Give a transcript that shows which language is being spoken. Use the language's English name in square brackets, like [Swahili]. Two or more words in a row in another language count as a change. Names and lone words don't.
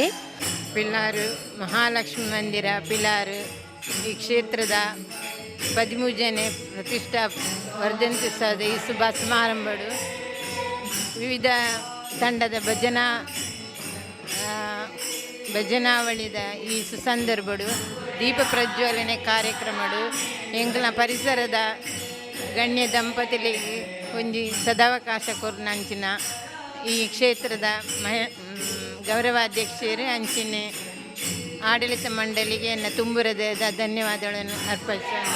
[Tulu] ಪಿಲ್ಲಾರು ಮಹಾಲಕ್ಷ್ಮಿ ಮಂದಿರ ಪಿಲ್ಲಾರು ಈ ಕ್ಷೇತ್ರದ 13ನೇ ಪ್ರತಿಷ್ಠಾ ವರ್ಧಂತ್ಯುತ್ಸವದ ಈ ಶುಭ ಸಮಾರಂಭಗಳು ವಿವಿಧ ತಂಡದ ಭಜನಾವಳಿದ ಈ ಸುಸಂದರ್ಭಗಳು ದೀಪ ಪ್ರಜ್ವಲನೆ ಕಾರ್ಯಕ್ರಮಗಳು ಎಂಗ್ಲ ಪರಿಸರದ ಗಣ್ಯ ದಂಪತಿಗಳಿಗೆ ಒಂಜಿ ಸದಾವಕಾಶ ಕೊರ್ನಂಚಿನ ಈ ಕ್ಷೇತ್ರದ ಗೌರವಾಧ್ಯಕ್ಷರು ಅಂಚಿನ ಆಡಳಿತ ಮಂಡಳಿಗೆ [Kannada] ನನ್ನ ತುಂಬುರದ ಧನ್ಯವಾದಗಳನ್ನು ಅರ್ಪಿಸ್ತೇನೆ.